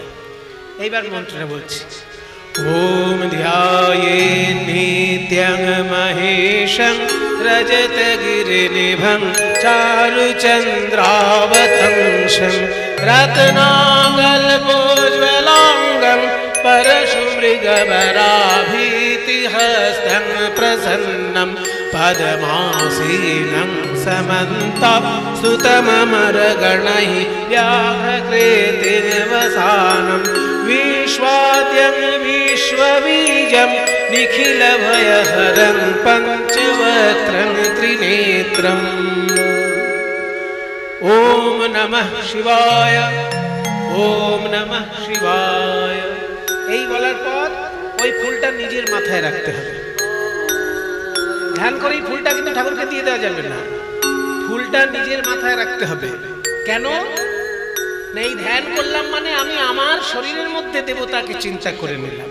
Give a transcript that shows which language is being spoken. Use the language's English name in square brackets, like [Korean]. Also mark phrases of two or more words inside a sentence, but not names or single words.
[Bangla] এইবার মন্ত্রটা বলছি। [Sanskrit] ওম ধ্যায়েৎ নিত্যং মহেশং রজতগিরিনিভং চারুচন্দ্রাবতংশং রত্নাকল্পোজ্জ্বলাঙ্গং परशुमृगवराभीतिहस्तं प्रसन्नं पद्मासीनं समन्तं सुतममरगणैः व्याघ्रकृतिर्वसानं विश्वाद्यं विश्वबीजं निखिलभयहरं पञ्चवक्त्रं त्रिनेत्रम्। ॐ नमः शिवाय, ॐ नमः शिवाय। [Bangla] এই বলার পর ওই ফুলটা নিজের মাথায় রাখতে হবে। ধ্যান করে এই ফুলটা কিন্তু ঠাকুরকে দিয়ে দেওয়া যাবে না, ফুলটা নিজের মাথায় রাখতে হবে। কেন না, এই ধ্যান করলাম মানে আমি আমার শরীরের মধ্যে দেবতাকে চিন্তা করে নিলাম।